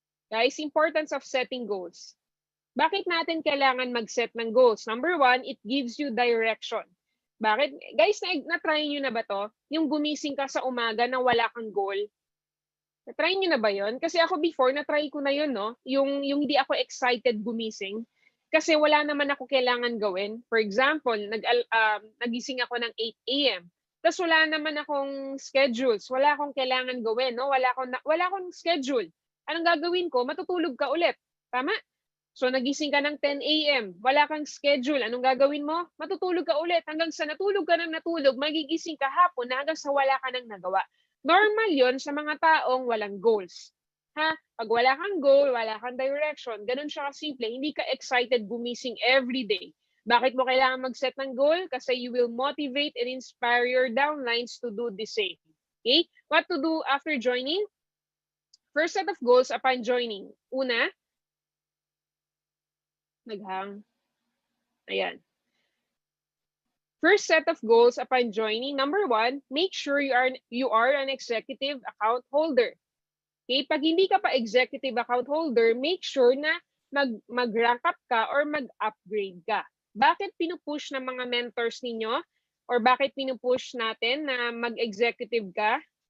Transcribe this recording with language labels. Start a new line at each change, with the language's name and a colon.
Filipino: Guys,
English: importance of setting goals.
Filipino: Bakit natin kailangan mag-set ng goals?
English: Number one, it gives you direction.
Filipino: Bakit? Guys, na-try nyo na ba to? Yung gumising ka sa umaga na wala kang goal? Na-try nyo na ba yon? Kasi ako before, na-try ko na yun, no? Yung hindi ako excited gumising. Kasi wala naman ako kailangan gawin.
English: For example,
Filipino: nagising ako ng 8 a.m. Tapos wala naman akong schedules. Wala akong kailangan gawin, no? Wala akong schedule. Anong gagawin ko? Matutulog ka ulit. Tama? So nagising ka ng 10 a.m. Wala kang schedule. Anong gagawin mo? Matutulog ka ulit. Hanggang sa natulog ka ng natulog, magigising ka hapon na hanggang sa wala ka nang nagawa. Normal yon sa mga taong walang goals. Ha? Pag wala kang goal, wala kang direction, ganun siya kasimple. Hindi ka excited gumising every day. Bakit mo kailangan mag-set ng goal?
English: Kasi you will motivate and inspire your downlines to do the same. Okay? What to do after joining? First set of goals upon joining.
Filipino: Una, naghang. Ayan.
English: First set of goals upon joining. Number one, make sure you are an executive account holder. Okay? Pag hindi ka pa executive account holder, make sure na
Filipino: mag-rank up ka or mag-upgrade ka. Bakit pinupush ng mga mentors ninyo or bakit pinupush natin na mag-executive ka?